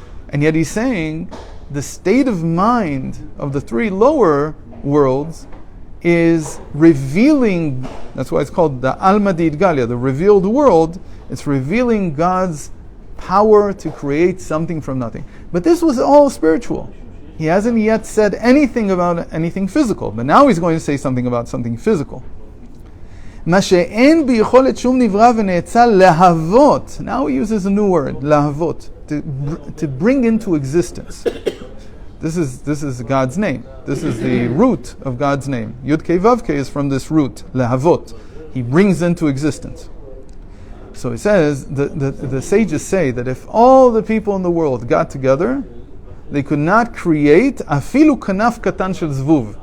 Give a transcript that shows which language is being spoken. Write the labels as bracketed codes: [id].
[en] And yet he's saying the state of mind of the three lower worlds is revealing, that's why it's called the Alma D'Idgalia, the revealed world. It's revealing God's power to create something from nothing. But this was all spiritual. He hasn't yet said anything about anything physical, but now he's going to say something about something physical. [he] מה שאין ביכולת שום נברא ונאצל להוות. [en] Now he uses a new word, להוות, to bring into existence. This is God's name. This is the root of God's name. Yud Kei Vav Kei is from this root, lehavot. He brings into existence. So he says, the sages say that if all the people in the world got together, they could not create [he] afilu kanaf katan shel zvuv.